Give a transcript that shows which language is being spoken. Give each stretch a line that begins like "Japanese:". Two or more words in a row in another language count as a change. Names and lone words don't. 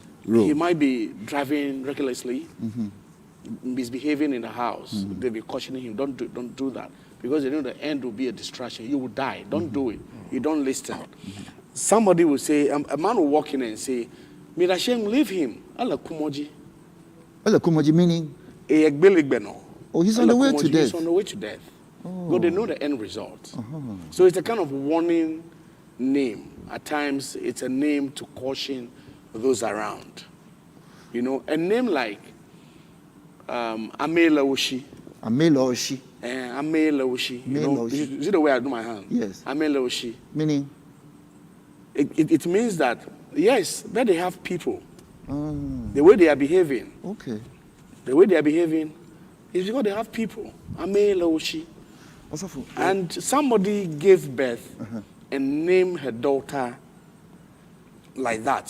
English: He might be driving recklessly, misbehaving in the house. They'll be cautioning him, don't do that. Because they know the end will be a distraction. You will die. Don't do it. You don't listen. Somebody will say, a man will walk in and say, Mirashem, leave him.
Yoruba: Ala kumoji. Ella Kumoji
English: meaning? Oh, he's on the way to death. He's on the way to death. But they know the end result. So it's a kind of warning name. At times, it's a name to caution those around. A name like Amela Oshi. Amela Oshi. Amela Oshi. Is it the way I do my hand? Yes. Amela Oshi. Meaning? It means that, yes, that they have people. The way they are behaving. Okay. The way they are behaving is because they have people. Amela Oshi. Also And somebody gave birth and named her daughter like that.